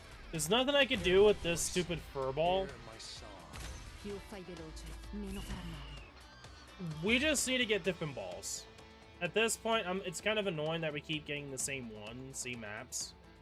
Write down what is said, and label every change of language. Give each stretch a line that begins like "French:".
English: There's nothing I could do with this stupid fur ball. Hear my song.
Italian: Più fai veloce, meno farà male.
English: We just need to get different balls. At this point, it's kind of annoying that we keep getting the same maps.